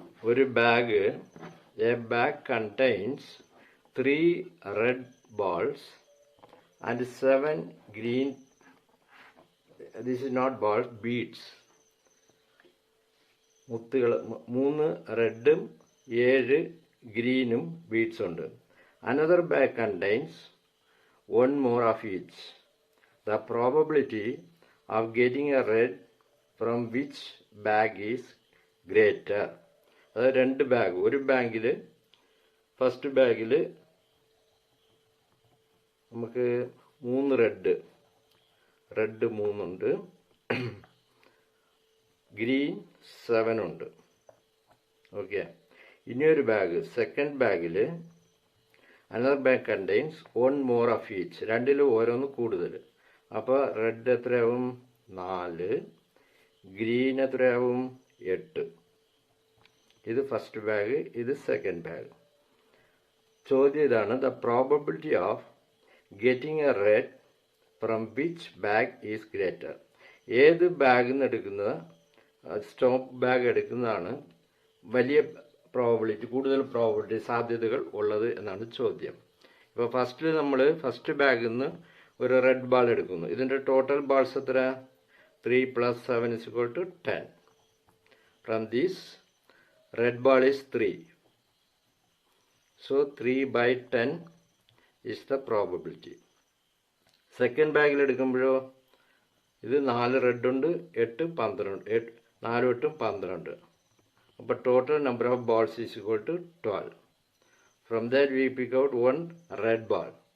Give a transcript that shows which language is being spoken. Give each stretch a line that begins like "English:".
English: ഒരു bag, a bag contains 3 red balls and 7 green, this is not balls, beads.
Malayalam: മുത്തുകൾ 3 റെഡും 7 ഗ്രീനും beads ഉണ്ട്.
English: Another bag contains 1 more of each. The probability of getting a red from which bag is greater?
Malayalam: അത് 2 bag, ഒരു ബാഗിൽ, first ബാഗിൽ നമുക്ക് 3 red 3 ഉണ്ട്, ഗ്രീൻ 7 ഉണ്ട്. ഓക്കെ, ഇനിയൊരു ബാഗ്, സെക്കൻഡ് ബാഗിൽ
English: Another bag contains 1 more of each.
Malayalam: രണ്ടിലും ഓരോന്ന് കൂടുതൽ. അപ്പോൾ റെഡ് എത്രയാവും? 4. ഗ്രീൻ എത്രയാവും? 8. ഇത് ഫസ്റ്റ് ബാഗ്, ഇത് സെക്കൻഡ് ബാഗ്. ചോദ്യം ഇതാണ്:
English: The probability of getting a red from which bag is greater?
Malayalam: ഏത് ബാഗിൽ നിന്ന് എടുക്കുന്ന, സ്റ്റോപ്പ് ബാഗ് എടുക്കുന്നതാണ് വലിയ പ്രോബബിലിറ്റി, കൂടുതൽ പ്രോബബിലിറ്റി, സാധ്യതകൾ ഉള്ളത് എന്നാണ് ചോദ്യം. ഇപ്പോൾ ഫസ്റ്റ് ബാഗിൽ നിന്ന് ഒരു റെഡ് ബാൾ എടുക്കുന്നു. ഇതിൻ്റെ ടോട്ടൽ ബാൾസ് എത്ര? 3 + 7 = 10.
English: From these red ball is 3. So 3/10 is the probability.
Malayalam: Second ബാഗിൽ എടുക്കുമ്പോഴോ ഇത് 4 റെഡ് ഉണ്ട്, 8, 12.
English: 4, 8, 12. അപ്പോൾ total number of balls is equal to 12. From that we pick out 1 red ball.